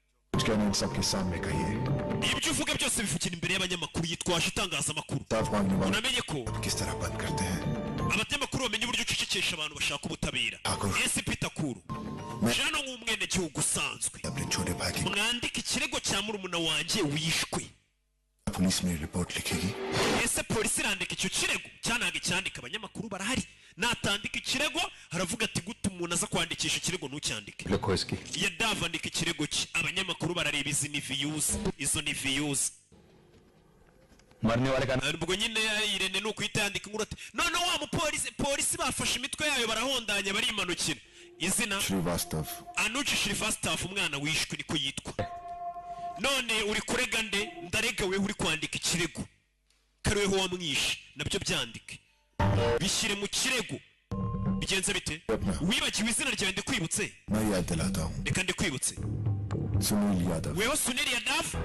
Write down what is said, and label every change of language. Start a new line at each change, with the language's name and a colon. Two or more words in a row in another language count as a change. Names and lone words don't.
Kinyarwanda: ibyo uvuga byose bivugira imbere y'abanyamakuru yitwaje itangazamakuru unamenye ko abanyamakuru bamenye uburyo ucecekesha abantu bashaka ubutabera SP Takuru jano nk'umwene gihugu usanzwe mwandika ikirego cya murumuna wanjye wishwe
Hindi: पुलिस में रिपोर्ट लिखेगी
Kinyarwanda: ese polisi irandika icyo kirego cyanaga icyandika abanyamakuru barahari natandika ikirego haravuga ati guta umuntu aza kwandikisha ikirego ntucyandike ya Dava andika ikirego cye abanyamakuru barareba izi ni views izo ni views
Hindi: मरने वाले का
Kinyarwanda: ubwo nyine Irene no kwitandika inkuru ati none wa polisi bafashe imitwe yayo barahondanye barimanukira izina श्रीवास्तव Anuji Shrivastav umwana wishwe niko yitwa none uri kurega nde ndarega we uri kwandika ikirego kareho wamwishe nabyo byandike bishyire mu kirego bigenze bite wibagiwe izina ryawe ndikwibutse reka ndikwibutse weho Sunil Yadav